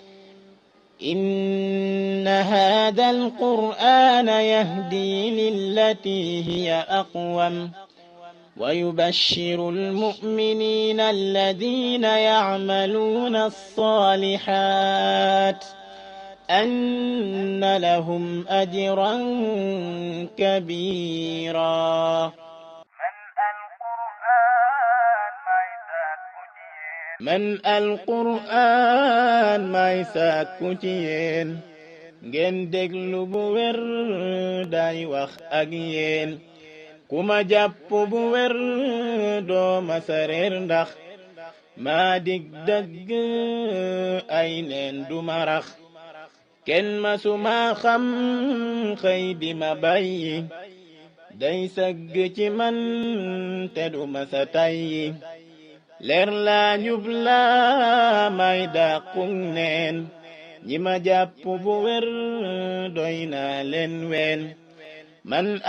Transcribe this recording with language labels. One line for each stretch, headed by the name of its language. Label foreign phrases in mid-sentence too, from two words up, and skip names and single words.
Arabic: إن هذا القرآن يهدي للتي هي أقوم ويبشر المؤمنين الذين يعملون الصالحات أن لهم أجرا كبيرا. من القرآن
Wolof: may sàkku ci yéen ngeen déglu bu wér day wax ak yéen ku ma jàpp bu wér doo ma sareer ndax maa dig dëgg ay neen du ma rax kenn ma suma xam xëy di ma bàyyi day sëgg ci man te du ma sa tayyi leer laa njub laa may dàqung neen ñi ma jàpp bu wér doy naa leen ween man